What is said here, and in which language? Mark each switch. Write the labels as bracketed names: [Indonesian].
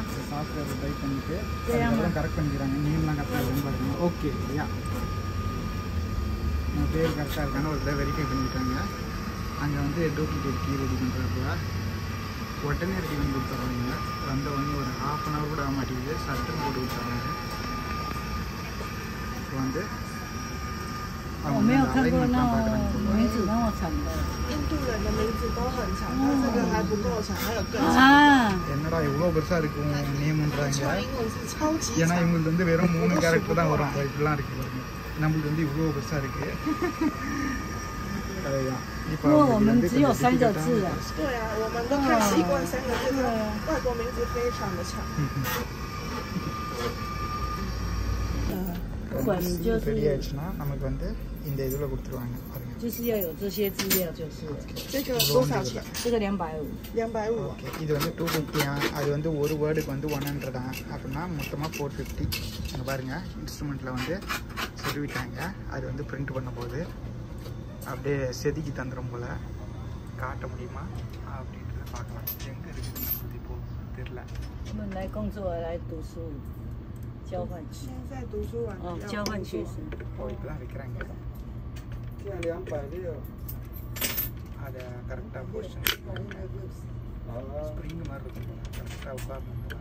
[Tamil] Software type பண்ணிட்டு அதெல்லாம் correct பண்ணிக்கிறாங்க. நேம்லாம் கரெக்டாக இருக்குன்னு பாருங்க. ஓகே, இல்லையா? நம்ம பேர் கரெக்டாக இருக்கான்னு ஒரு தடவை வெரிஃபை பண்ணிட்டாங்க. அங்கே வந்து டூப்ளிகேட் கீ ரெடி பண்ணுறாப்புல உடனே ரெடி பண்ணி கொடுத்துட்றாங்க. வந்த ஒன்று ஒரு 1/2 hour கூட ஆக மாட்டேங்குது. சட்டுன்னு போட்டு கொடுத்துட்றாங்க. இப்போ வந்து [Chinese] 我没有看过那名字那么长的。印度人的名字都很长，它这个还不够长，还有更长。 [Tamil] என்னடா இவ்வளோ பெருசாக இருக்கும் நேம்ன்றாங்க. ஏன்னா இவங்களுக்கு வந்து வெறும் 3 கேரக்டர் தான் வரும். இப்படிலாம் இருக்குது பாருங்க. நம்மளுக்கு வந்து இவ்வளோ பெருசாக இருக்குது. அதுதான். [Chinese] இப்போ我们只有3个字啊。对啊，我们都看习惯3个字，外国名字非常的长。 [Tamil] ரெடி ஆயிடுச்சுன்னா நமக்கு வந்து இந்த இதில் கொடுத்துருவாங்க பாருங்க. [Chinese] 就是要有这些资料，就是这个多少钱？这个250。250。 [Tamil] ஓகே, இது வந்து 250. அது வந்து ஒரு வேர்டுக்கு வந்து 100 அப்படின்னா மொத்தமாக 450. அங்கே பாருங்கள் இன்ஸ்ட்ருமெண்ட்டில் வந்து செதுவிட்டாங்க. அது வந்து பிரிண்ட் பண்ண போது அப்படியே செதுக்கி தந்துடும் போல். காட்ட முடியுமா அப்படின்றத பார்க்கலாம். எங்கே இருக்குது நம்மளுக்கு இப்போது தெரில. [Chinese] 我们来工作来读书交换现在读书完交换学生 [Tamil] இப்போ தான் வைக்கிறாங்க. 260 அதை கரெக்டாக பொசிஷன் ஸ்ப்ரிங் மாதிரி இருக்கும். கரெக்டாக உட்காரணும்.